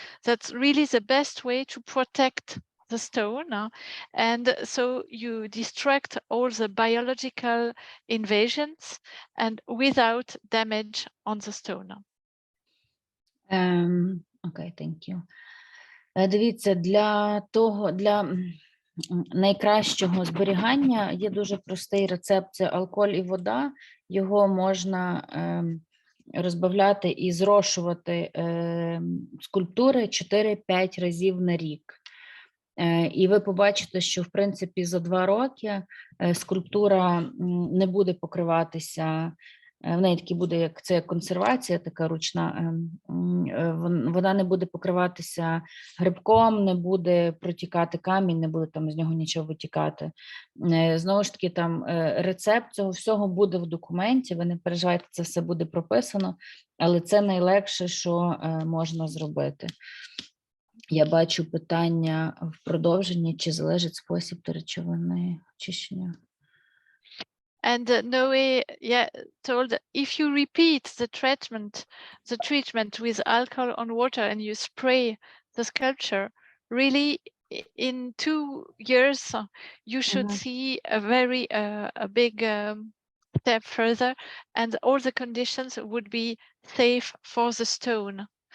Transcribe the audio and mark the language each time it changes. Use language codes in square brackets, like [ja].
[en] That's really the best way to protect the stone, and so you distract all the biological invasions and without damage on the stone. Окей, thank you. [uk] Дивіться, для найкращого зберігання є дуже простий рецепт: це алкоголь і вода. Його можна розбавляти і зрошувати скульптури 4-5 разів на рік. І ви побачите, що, в принципі, за 2 роки скульптура не буде покриватися, в неї таки буде, як це консервація така ручна, вона не буде покриватися грибком, не буде протікати камінь, не буде там з нього нічого витікати. Знову ж таки, там рецепт цього всього буде в документі, ви не переживайте, це все буде прописано, але це найлегше, що можна зробити. Я бачу питання в продовженні, чи залежить спосіб та речовини очищення. [en] And Noé told, if you repeat the treatment with alcohol on water and you spray the sculpture, really in 2 years you should see a very a big step further, and all the conditions would be safe for the stone.